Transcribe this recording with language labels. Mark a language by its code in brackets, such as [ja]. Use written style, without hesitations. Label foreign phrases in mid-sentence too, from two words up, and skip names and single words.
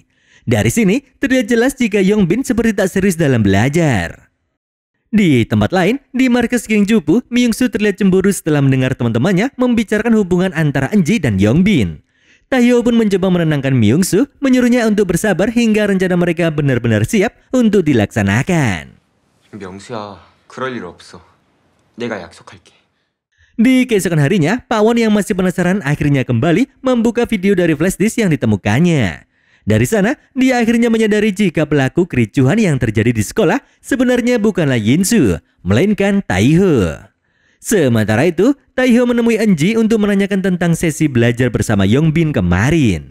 [id] Dari sini, terlihat jelas jika Yongbin seperti tak serius dalam belajar. Di tempat lain, di markas Gyeongju-pu, Myungsu terlihat cemburu setelah mendengar teman-temannya membicarakan hubungan antara Enji dan Yongbin. Taeho pun mencoba menenangkan Myungsu, menyuruhnya untuk bersabar hingga rencana mereka benar-benar siap untuk dilaksanakan. [ko] 명수야, 그럴 일 없어. 내가 약속할게. [id] Di keesokan harinya, Pak Won yang masih penasaran akhirnya kembali membuka video dari flashdisk yang ditemukannya. Dari sana, dia akhirnya menyadari jika pelaku kericuhan yang terjadi di sekolah sebenarnya bukanlah Yinsu, melainkan Taeho. Sementara itu, Taeho menemui Enji untuk menanyakan tentang sesi belajar bersama Yongbin kemarin.